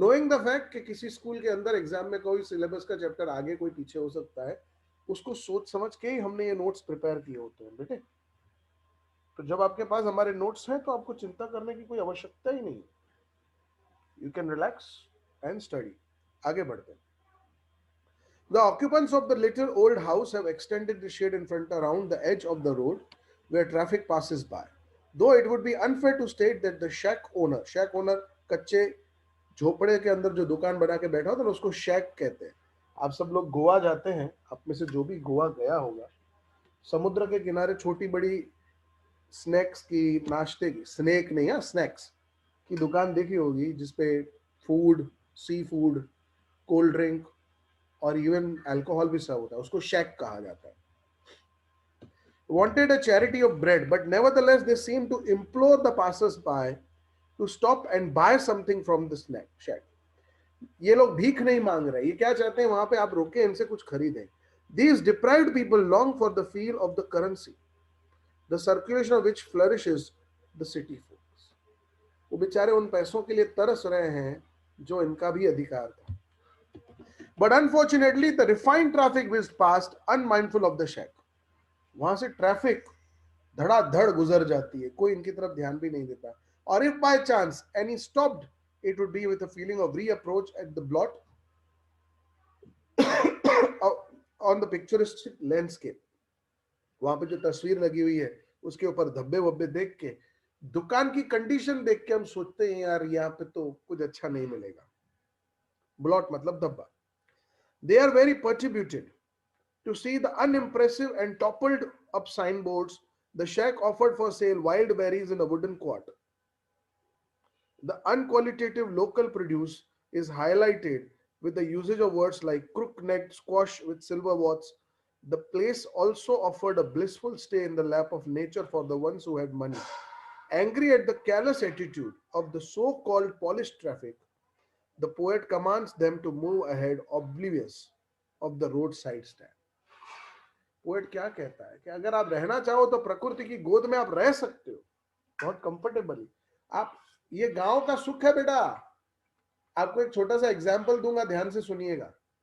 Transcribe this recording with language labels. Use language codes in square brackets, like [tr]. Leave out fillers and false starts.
[en] knowing the fact [hi] कि किसी school के अंदर एग्जाम में कोई सिलेबस का चैप्टर आगे कोई पीछे हो सकता है, उसको सोच समझ के ही हमने ये नोट्स प्रिपेयर किए होते हैं बेटे। तो जब आपके पास हमारे नोट्स हैं तो आपको चिंता करने की कोई आवश्यकता ही नहीं, [en] You can relax and study. [hi] आगे बढ़ते हैं। [en] The occupants of the little old house have extended the shade in front around the edge of the road where traffic passes by. Though it would be unfair to state that the shack owner [hi] कच्चे झोपड़े के अंदर जो दुकान बना के बैठा होता है ना, उसको शैक कहते हैं। आप सब लोग गोवा जाते हैं, आप में से जो भी गोवा गया होगा, समुद्र के किनारे छोटी बड़ी स्नैक्स की, नाश्ते की, स्नैक नहीं है, स्नैक्स की दुकान देखी होगी, जिसपे food, sea food, cold drink और इवन अल्कोहल भी सर्व होता है, उसको शैक कहा जाता है। [en] Wanted a charity of bread, but nevertheless they seem to implore the passers-by to stop and buy something from the snack shack. [hi] ये लोग भीख नहीं मांग रहे, ये क्या चाहते हैं, वहां पे आप रोके, इनसे कुछ खरीदें। [en] These deprived people long for the feel of the currency, the circulation of which flourishes the city folks. [hi] वो बेचारे उन पैसों के लिए तरस रहे हैं जो इनका भी अधिकार था। [en] But unfortunately, the refined traffic whizzed past, unmindful of the shack. [hi] वहां से ट्रैफिक धड़ाधड़ गुजर जाती है, कोई इनकी तरफ ध्यान भी नहीं देता। और [en] if by chance any stopped, it would be with a feeling of reapproach at the blot on the picturesque landscape. [hi] वहां पे जो तस्वीर लगी हुई है उसके ऊपर धब्बे वब्बे देख के दुकान की कंडीशन देख के हम सोचते हैं यार यहाँ पे तो कुछ अच्छा नहीं मिलेगा. ब्लॉट मतलब धब्बा. [en] They are very perturbed to see the unimpressive and toppled up signboards. The shack offered for sale wild berries in a wooden quart. The unqualitative local produce is highlighted with the usage of words like crook-necked squash with silver warts. The place also offered a blissful stay in the lap of nature for the ones who had money. Angry at the callous attitude of the so-called polished traffic, the poet commands them to move ahead oblivious of the roadside stand. [hi] Poet क्या कहता है कि अगर आप रहना चाहो तो प्रकृति की गोद में आप रह सकते हो बहुत कंफर्टेबली. आप, ये गांव का सुख है बेटा. आपको एक छोटा सा एग्जांपल दूंगा, ध्यान से सुनिएगा.